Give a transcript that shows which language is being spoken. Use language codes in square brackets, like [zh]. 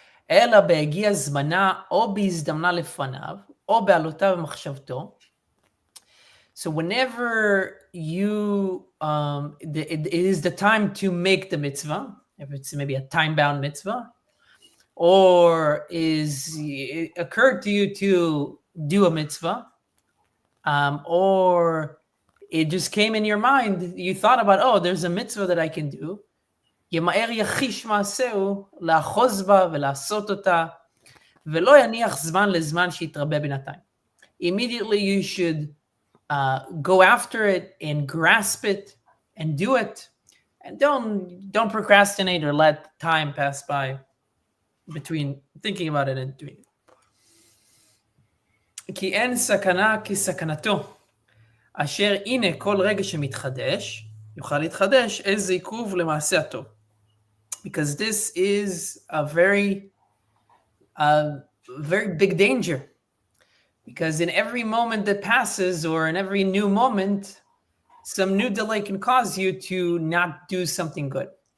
[he] אלא בהגיע זמנה או בהזדמנה לפניו, או בעלותיו ומחשבתו. [en] So whenever you, it is the time to make the mitzvah, if it's maybe a time-bound mitzvah, or it occurred to you to do a mitzvah, or it just came in your mind, you thought about, oh, there's a mitzvah that I can do, [he] ימהר יחיש מעשהו, לאחוז בה ולעשות אותה, ולא יניח זמן לזמן שיתרבה בינתיים. [en] Immediately you should go after it and grasp it and do it, and don't procrastinate or let time pass by between thinking about it and doing it. [he] כי אין סכנה כסכנתו, אשר הנה כל רגע שמתחדש, יוכל להתחדש איזה עיכוב למעשה הטוב. [en] Because this is a very big danger. Because in every moment that passes, or in every new moment, some new delay can cause you to not do something good.